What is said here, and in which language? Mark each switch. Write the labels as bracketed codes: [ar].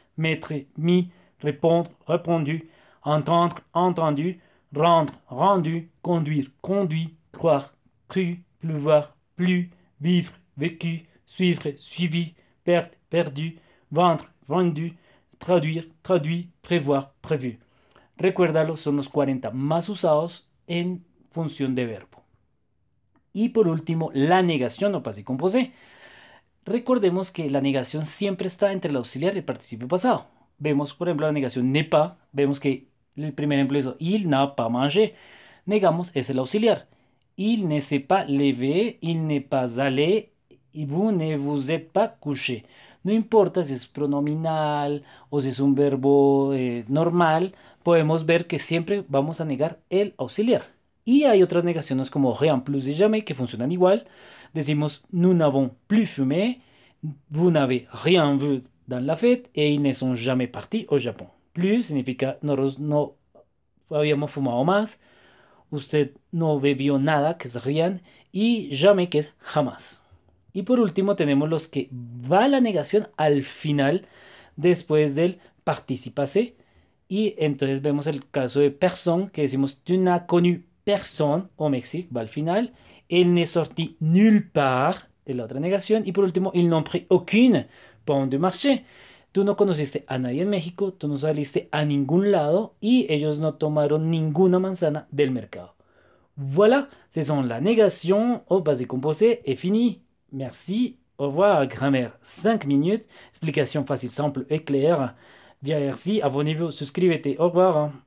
[fr] mettre, mis, répondre, répondu, entendre, entendu, rendre, rendu, conduire, conduit, croire, cru, pleuvoir, plu, vivre, vécu, suivre, suivi, perdre, perdu, vendre, vendu, traduire, traduit, prévoir, prévu. [es] Recuérdalo, son los 40 más usados en función de verbo. Y por último, la negación o passé composé. Recordemos que la negación siempre está entre el auxiliar y el participio pasado. Vemos, por ejemplo, la negación n'est pas. Vemos que el primer empleo [fr] il n'a pas mangé. [es] Negamos es el auxiliar. [fr] Il ne s'est pas levé, il n'est pas allé, y vous ne vous êtes pas couché. [es] No importa si es pronominal o si es un verbo normal, podemos ver que siempre vamos a negar el auxiliar. Y hay otras negaciones como rien plus et jamais que funcionan igual. [fr] Decimos nous n'avons plus fumé, vous n'avez rien vu dans la fête et ils ne sont jamais partis au Japón. [es] Plus significa nosotros no habíamos fumado más, usted no bebió nada, que es rien, y jamais, que es jamás. Y por último tenemos los que va la negación al final después del participase. Y entonces vemos el caso de personne, que decimos [fr] tu n'as connu personne au Mexique, [es] va al final. [fr] Il n'est sorti nulle part, [es] es la otra negación. Y por último, [fr] ils n'ont pris aucune pomme de marché. [es] Tú no conociste a nadie en México, tú no saliste a ningún lado y ellos no tomaron ninguna manzana del mercado. [fr] Voilà, ce sont la négation au passé composé et fini. Merci, au revoir, grammaire 5 minutes, explication facile, simple et claire. Bien, merci, abonnez-vous, souscrivez-vous, au revoir.